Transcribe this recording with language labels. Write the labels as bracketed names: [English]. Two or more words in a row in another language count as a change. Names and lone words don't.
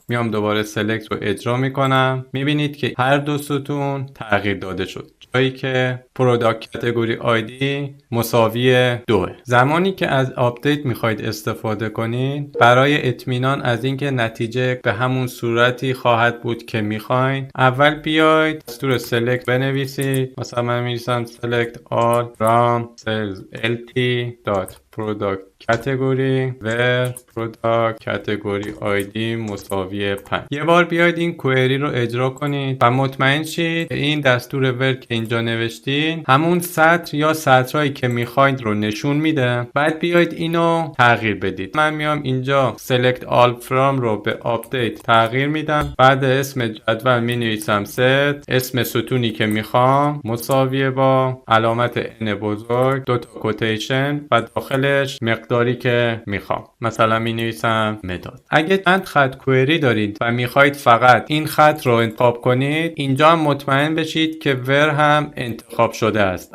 [Persian] میام دوباره سلکت رو اجرا میکنم، میبینید که هر دو ستون تغییر داده شد، جایی که [English] product category ID [Persian] مساوی 2. زمانی که از آپدیت میخواید استفاده کنید برای اطمینان از اینکه نتیجه به همون صورتی خواهد بود که میخواین، اول بیاید دستور سلکت بنویسید. مثلا من می‌نویسم [English] select all from cells lt.product category where product category ID [Persian] مساوی 5. یه بار بیاید این کوئری رو اجرا کنید و مطمئن شید این دستور ور که اینجا نوشتین همون سطر یا سطرهایی که میخواید رو نشون میده. بعد بیاید اینو تغییر بدید. من میام اینجا [English] select all from [Persian] رو به update تغییر میدم. بعد اسم جدول مینویسم set، اسم ستونی که میخوام مساوی با علامت n بزرگ، دو تا کوتیشن و داخلش مقداری که میخوام. مثلا می نویسم مداد. اگه چند خط کوئری دارید و میخواید فقط این خط رو انتخاب کنید، اینجا هم مطمئن بشید که ور هم انتخاب شده است.